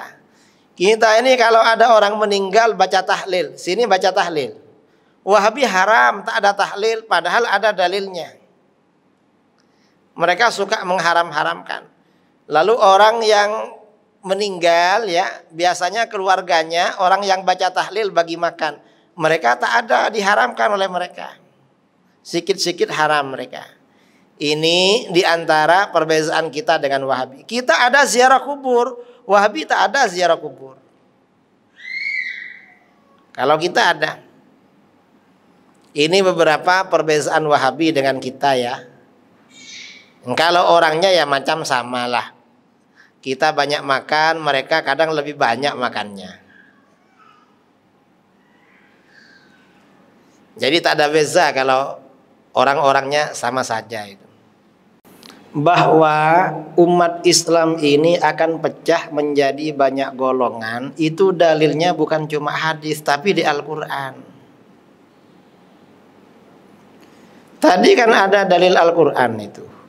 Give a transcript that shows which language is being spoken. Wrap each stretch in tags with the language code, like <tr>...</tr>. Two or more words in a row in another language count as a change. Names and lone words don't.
<ms>Kita ini kalau ada orang meninggal baca tahlil, sini baca tahlil. Wahabi haram, tak ada tahlil, padahal ada dalilnya. Mereka suka mengharam-haramkan. Lalu orang yang meninggal ya, biasanya keluarganya orang yang baca tahlil bagi makan. Mereka tak ada, diharamkan oleh mereka. Sikit-sikit haram mereka. Ini diantara perbezaan kita dengan Wahabi. Kita ada ziarah kubur, Wahabi tak ada ziarah kubur. Kalau kita ada. Ini beberapa perbezaan Wahabi dengan kita ya. Kalau orangnya ya macam samalah. Kita banyak makan, mereka kadang lebih banyak makannya. Jadi tak ada beza kalau orang-orangnya sama saja itu. Bahwa umat Islam ini akan pecah menjadi banyak golongan, itu dalilnya bukan cuma hadis tapi di Al-Quran. Tadi kan ada dalil Al-Quran itu.</ms>